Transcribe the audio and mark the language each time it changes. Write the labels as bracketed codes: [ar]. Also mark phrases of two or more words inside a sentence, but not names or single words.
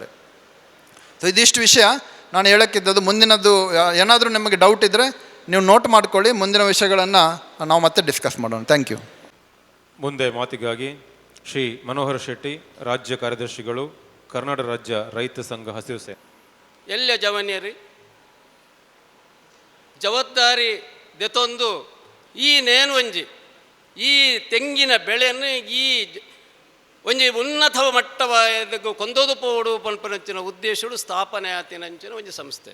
[kn] ಸೊ ಇದಿಷ್ಟು ವಿಷಯ ನಾನು ಹೇಳೋಕ್ಕಿದ್ದದು. ಮುಂದಿನದ್ದು ಏನಾದರೂ ನಿಮಗೆ ಡೌಟ್ ಇದ್ದರೆ ನೀವು ನೋಟ್ ಮಾಡ್ಕೊಳ್ಳಿ, ಮುಂದಿನ ವಿಷಯಗಳನ್ನು ನಾವು ಮತ್ತೆ ಡಿಸ್ಕಸ್ ಮಾಡೋಣ. [en] thank you. [kn] ಮುಂದೆ ಮಾತಿಗಾಗಿ ಶ್ರೀ ಮನೋಹರ್ ಶೆಟ್ಟಿ, ರಾಜ್ಯ ಕಾರ್ಯದರ್ಶಿಗಳು, ಕರ್ನಾಟಕ ರಾಜ್ಯ ರೈತ ಸಂಘ ಹಸಿರು ಸೇನೆ. [tcy] ಎಲ್ಲ ಜವನಿಯರಿ ಜವಾಬ್ದಾರಿ ದೆತೊಂದು ಈ ನೇನು ಒಂಜಿ ಈ ತೆಂಗಿನ ಬೆಳೆಯನ್ನು ಈ ಒಂಜಿ ಉನ್ನತ ಮಟ್ಟವ ಕೊಂದೋದು ಪೋಡು ಪನ್ಪನಂಚಿನ ಉದ್ದೇಶಗಳು ಸ್ಥಾಪನೆ ಆತಿನಂಚಿನ ಒಂಜಿ ಸಂಸ್ಥೆ.